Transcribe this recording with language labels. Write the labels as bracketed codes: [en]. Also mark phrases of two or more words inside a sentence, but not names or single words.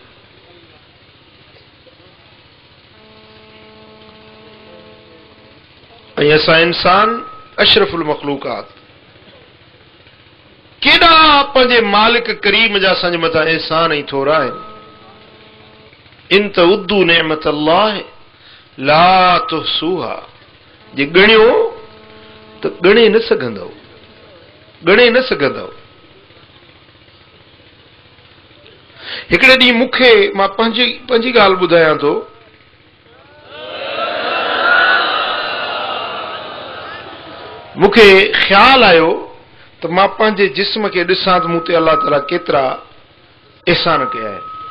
[sd] ऐं असां इंसान अशरफुल मखलूकात, केॾा पंहिंजे मालिक करीम जा असांजे मथां एहसान ऐं थोरा आहिनि। [ar] إن تعدوا نعمة الله لا تحصوها, [sd] जे ॻणियो त ॻणे न सघंदव, ॻणे न सघंदव। हिकिड़े ॾींहुं मूंखे, मां पंहिंजी ॻाल्हि ॿुधायां थो, मूंखे ख़्याल आयो त मां पंहिंजे जिस्म खे ॾिसां त मूं ते अल्लाह ताला केतिरा एहसान कया आहिनि।